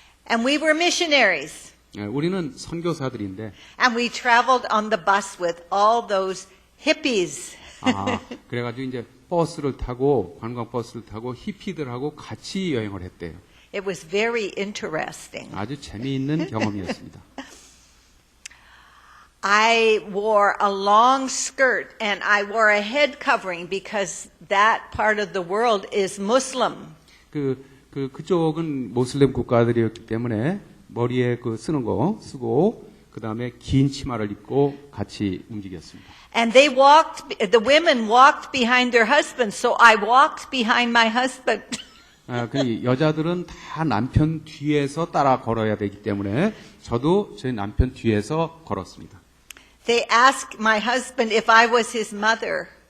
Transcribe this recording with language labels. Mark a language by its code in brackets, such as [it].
[en] And we were missionaries. [ko] 우리는 선교사들인데. [en] And we traveled on the bus with all those hippies. [ko] 그래가지고 이제 버스를 타고, 관광버스를 타고 히피들하고 같이 여행을 했대요. [en] It was very interesting. [ko] 아주 재미있는 경험이었습니다. [en] I wore a long skirt and I wore a head covering because that part of the world is Muslim. [ko] 그쪽은 모슬렘 국가들이었기 때문에 머리에 쓰는 거 쓰고 그 다음에 긴 치마를 입고 같이 움직였습니다. [en] And the women walked behind their husbands, so I walked behind my husband. [ko] 그 여자들은 다 남편 뒤에서 따라 걸어야 되기 때문에 저도 제 남편 뒤에서 걸었습니다. [en] They asked my husband if I was his mother.